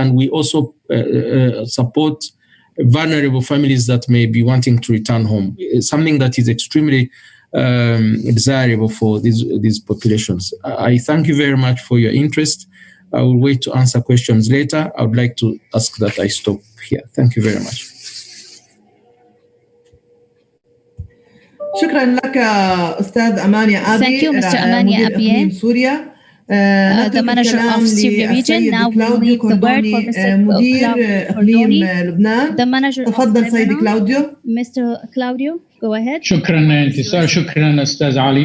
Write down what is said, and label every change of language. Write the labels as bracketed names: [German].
[English] And we also support vulnerable families that may be wanting to return home. It's something that is extremely desirable for these populations. I thank you very much for your interest. I will wait to answer questions later. I would like to ask that I stop here. Thank you very much. [Arabic] شكرا لك أستاذ أمانيا أبي. [English] Thank you, Mr. Amania Abiy, [Arabic] سوريا. [English] the manager of Syria region. Now we leave the word for Mr. Cordoni, the manager of Lebanon. Mr. Claudio, go ahead. [Arabic] شكرا انتصار، شكرا أستاذ علي.